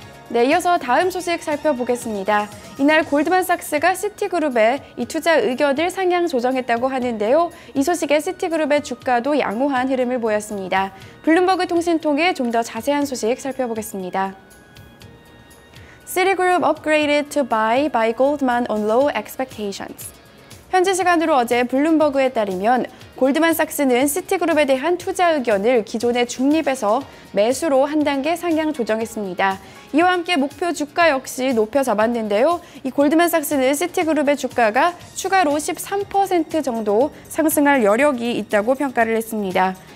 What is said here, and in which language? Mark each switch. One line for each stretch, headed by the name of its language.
Korean: 네, 이어서 다음 소식 살펴보겠습니다. 이날 골드만삭스가 시티그룹의 이 투자 의견을 상향 조정했다고 하는데요. 이 소식에 시티그룹의 주가도 양호한 흐름을 보였습니다. 블룸버그 통신 통해 좀 더 자세한 소식 살펴보겠습니다.
English: Citigroup upgraded to buy by Goldman on low expectations.
Korean: 현지 시간으로 어제 블룸버그에 따르면 골드만삭스는 시티그룹에 대한 투자 의견을 기존의 중립에서 매수로 한 단계 상향 조정했습니다. 이와 함께 목표 주가 역시 높여 잡았는데요. 이 골드만삭스는 시티그룹의 주가가 추가로 13% 정도 상승할 여력이 있다고 평가를 했습니다.